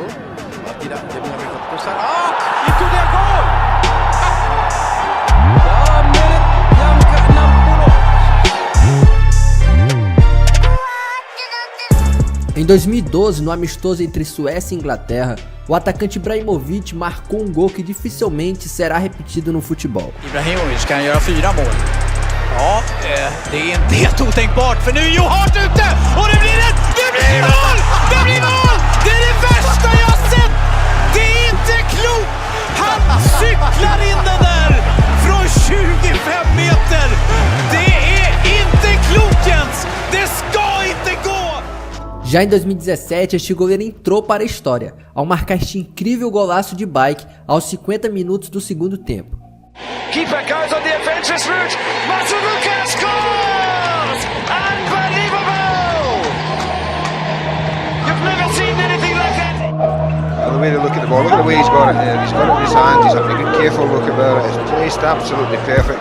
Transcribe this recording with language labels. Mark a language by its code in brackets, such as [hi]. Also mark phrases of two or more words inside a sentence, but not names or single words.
[id] Tidak dia mengambil keputusan. Itu dia gol. Dalam menit yang ke-60. [pt] Em 2012, no amistoso entre Suécia e Inglaterra, o atacante Ibrahimovic marcou um gol que dificilmente será repetido no futebol. [sv] Ibrahimovic kan göra 4 mål. Ja, det är inte helt otänkbart för nu är Johart ute och det blir mål! Det blir mål! Det är det värsta jag har sett! Det är inte klokt! Han cyklar in den där från 25 meter! Det är inte klokt, Jens! Det ska inte gå! [pt] Já em 2017, este goleiro entrou para a história, ao marcar este incrível golaço de bike aos 50 minutos do segundo tempo. [en] Keeper goes on the offensive route. Masuruka scores! Unbelievable! You've never seen anything like that. The way they look at the ball, look at the way he's got it. He's got it in his hands. He's having a good, careful look about it. It's placed absolutely perfect.